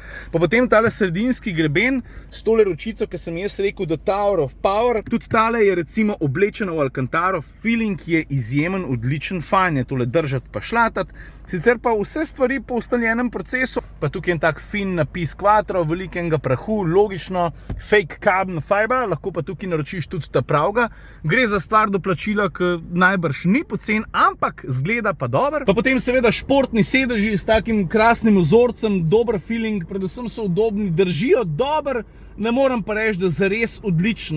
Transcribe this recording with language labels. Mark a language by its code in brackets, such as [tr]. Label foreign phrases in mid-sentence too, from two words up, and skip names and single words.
[sl] Pa potem tale sredinski greben s tole ročico, ki sem jaz rekel, [en] The Tower of Power, [sl] tudi tale je recimo oblečena v Alcantaro, feeling je izjemen, odličen, fajn je tole držati pa šlatati, sicer pa vse stvari po ustaljenem procesu, pa tukaj je en tak fin napis Quattro, velikega prahu, logično, [en] fake carbon fiber, [sl] lahko pa tukaj naročiš tudi ta pravga, gre za stvar doplačila, ki najbrž ni pocen, ampak zgleda pa dober. Pa potem seveda športni sedeži s takim krasnim vzorcem, dober feeling, predvsem so udobni, držijo dober, ne moram pa reči, da zares odlično.